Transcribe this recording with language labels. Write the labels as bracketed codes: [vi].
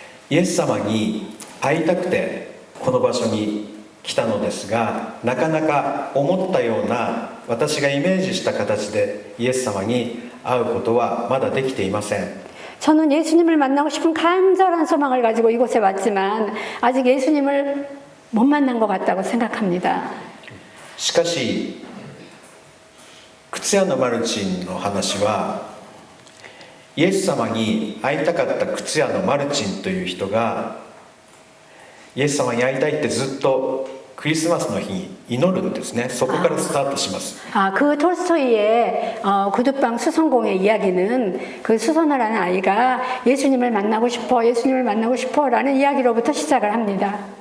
[ja] イエス様に会いたくてこの場所に来たのですがなかなか思ったような私がイメージした形でイエス様に会うことはまだできていません。 [ko] 저는 예수님을 만나고 싶은 간절한 소망을 가지고 이곳에 왔지만 아직 예수님을 못 만난 것 같다고 생각합니다. [ja] しかし靴屋のマルチンの話はイエス様に会いたかった靴屋のマルチンという人がイエス様に会いたいってずっとクリスマスの日に祈るんですね。そこからスタートします。 [ko] 그 톨스토이의 구두방 수선공의 이야기는 그 수선을 하는 아이가 예수님을 만나고 싶어 라는 이야기로부터 시작을 합니다.